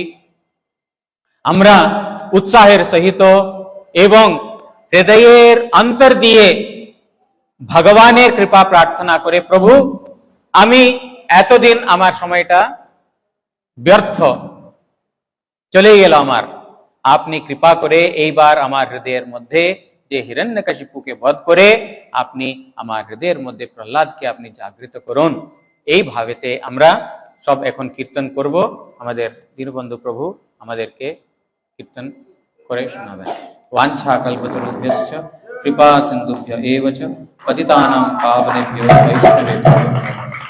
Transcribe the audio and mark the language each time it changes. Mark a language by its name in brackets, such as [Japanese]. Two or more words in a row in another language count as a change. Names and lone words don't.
[Bangla] আমরা উৎসাহের সহিত এবং হৃদয়ের অন্তর দিয়ে ভগবানের কৃপা প্রার্থনা করে, প্রভু আমি এতদিন আমার সময়টা ব্যর্থ চলে গেল আমার, আপনি কৃপা করে এইবার আমার হৃদয়ের মধ্যে যে হিরণ্যকশিপুকে বধ করে আপনি আমার হৃদয়ের মধ্যে প্রহ্লাদকে আপনি জাগৃত করুন। এই ভাবেতে আমরা সব এখন কীর্তন করব। আমাদের দীনবন্ধু প্রভু আমাদেরকে কীর্তন করে শোনাবেন। [Sanskrit] वाञ्छा कल्पतरुभ्यश्च कृपा सिन्धुभ्य एव च पतितानां पावनेभ्यो वैष्णवेभ्यो